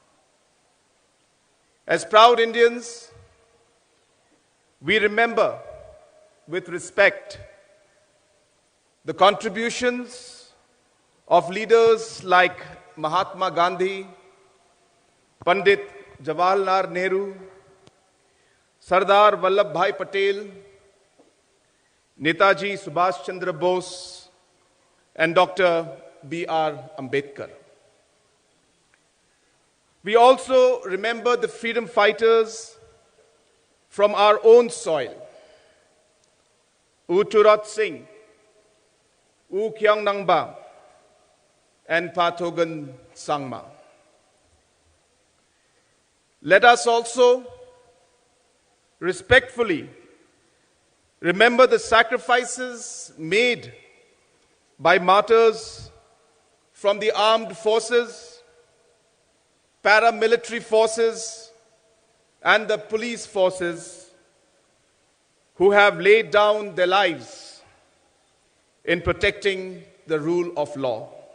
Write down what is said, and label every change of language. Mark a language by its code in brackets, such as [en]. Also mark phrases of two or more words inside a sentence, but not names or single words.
[en] As proud Indians, we remember with respect the contributions of leaders like Mahatma Gandhi, Pandit Jawaharlal Nehru, Sardar Vallabhbhai Patel, Netaji Subhash Chandra Bose, and Dr. B.R. Ambedkar. We also remember the freedom fighters from our own soil, U Churat Singh, U Kyang Nangba, and Pathogan Sangma. Let us also respectfully remember the sacrifices made by martyrs from the armed forces, paramilitary forces, and the police forces who have laid down their lives in protecting the rule of law.